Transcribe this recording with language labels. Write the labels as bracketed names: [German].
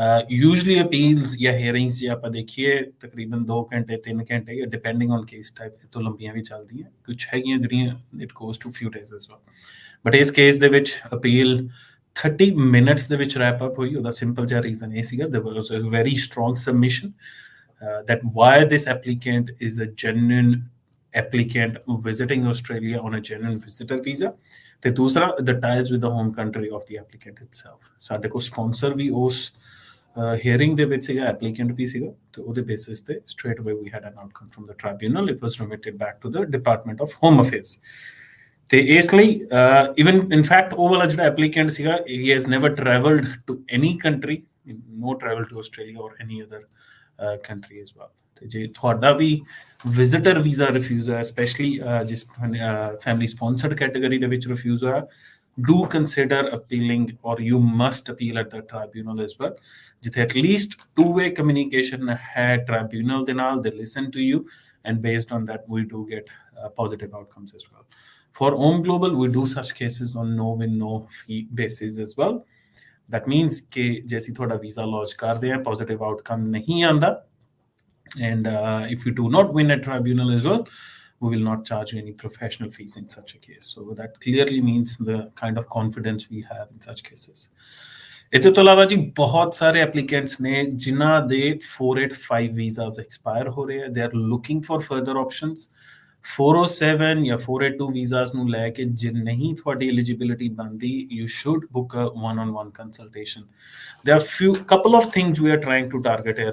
[Punjabi] Usually appeals ਜਾਂ hearings ਜੇ ਆਪਾਂ ਦੇਖੀਏ ਤਕਰੀਬਨ 2 ਘੰਟੇ 3 ਘੰਟੇ ਜਾਂ ਡਿਪੈਂਡਿੰਗ ਔਨ ਕੇਸ ਟਾਈਪ ਇਹ ਤੋਂ ਲੰਬੀਆਂ ਵੀ ਚੱਲਦੀਆਂ, ਕੁਛ ਹੈਗੀਆਂ ਜਿਹੜੀਆਂ [English] it goes to few days as well, [Punjabi] but ਇਸ ਕੇਸ ਦੇ ਵਿੱਚ ਅਪੀਲ 30 ਮਿੰਟਸ ਦੇ ਵਿੱਚ ਰੈਪ ਅਪ ਹੋਈ। ਉਹਦਾ ਸਿੰਪਲ ਜਿਹਾ ਰੀਜ਼ਨ ਇਹ ਸੀਗਾ, [English] there was a very strong submission that why this applicant is a genuine applicant visiting Australia on a genuine visitor visa, [Punjabi] ਤੇ ਦੂਸਰਾ [English] the ties with the home country of the applicant itself. [Punjabi] ਸਾਡੇ ਕੋਲ sponsor ਵੀ ਉਸ hearing ਦੇ ਵਿੱਚ ਸੀਗਾ, applicant ਵੀ ਸੀਗਾ, ਤੇ ਉਹਦੇ ਬੇਸਿਸ ਤੇ [English] straight away we had an outcome from the tribunal. It was remitted back to the Department of Home Affairs. [Punjabi] ਤੇ ਇਸ ਲਈ [English] even in fact [Punjabi] ਉਹ ਵਾਲਾ ਜਿਹੜਾ ਐਪਲੀਕੈਂਟ ਸੀਗਾ, [English] he has never travelled to any country, no travel to Australia or any other country as well. [Punjabi] ਤੇ ਜੇ ਤੁਹਾਡਾ ਵੀ ਵਿਜ਼ਿਟਰ ਵੀਜ਼ਾ ਰਿਫਿਊਜ਼ ਹੋਇਆ, [English] specially ਜਿਸ family sponsored category ਦੇ ਵਿੱਚ ਰਿਫਿਊਜ਼ ਹੋਇਆ, do consider appealing, or you must appeal at the tribunal as well, [Punjabi] ਜਿੱਥੇ [English] at least two-way communication ਹੈ tribunal [Punjabi] ਦੇ ਨਾਲ, [English] they listen to you, and based on that we do get positive outcomes as well. For AUM Global, we do such cases on no win no fee basis as well. That means [Punjabi] ਕਿ ਜੇ ਅਸੀਂ ਤੁਹਾਡਾ visa launch ਕਰਦੇ ਹਾਂ, [English] positive outcome [Punjabi] ਨਹੀਂ ਆਉਂਦਾ, [English] and if you do not win at tribunal as well, we will not charge you any professional fees in such a case. So that clearly means the kind of confidence we have in such cases. [Punjabi] ਇਹਦੇ ਤੋਂ ਇਲਾਵਾ ਜੀ ਬਹੁਤ ਸਾਰੇ applicants ਨੇ ਜਿਨ੍ਹਾਂ ਦੇ 485 visas expire ਹੋ ਰਹੇ ਆ, [English] they are looking for further options. [Punjabi] 407 ਜਾਂ 482 ਵੀਜ਼ਾਸ ਨੂੰ ਲੈ ਕੇ ਜੇ ਨਹੀਂ ਤੁਹਾਡੀ ਐਲੀਜੀਬਿਲਿਟੀ ਬਣਦੀ, [English] you should book a one-on-one consultation. There are few couple of things we are trying to target here.